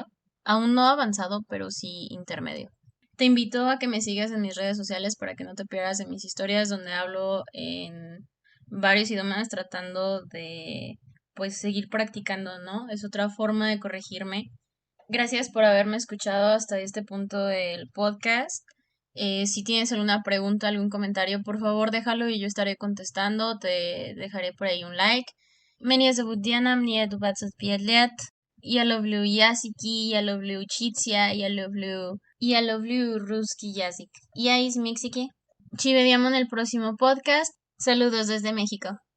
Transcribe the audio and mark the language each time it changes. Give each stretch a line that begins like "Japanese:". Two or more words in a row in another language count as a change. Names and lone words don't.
Spanish: Aún no avanzado, pero sí intermedio. Te invito a que me sigas en mis redes sociales para que no te pierdas de mis historias, donde hablo en varios idiomas tratando de pues seguir practicando, ¿no? Es otra forma de corregirme. Gracias por haberme escuchado hasta este punto del podcast. Si tienes alguna pregunta, algún comentario, por favor déjalo y yo estaré contestando. Te dejaré por ahí un like.
Russian: Mnie zовут Diana, мне 25 лет. Я люблю языки, я люблю русский язык. Я из México.
Italian: Ci vediamo
Spanish: en el próximo podcast. Saludos desde México.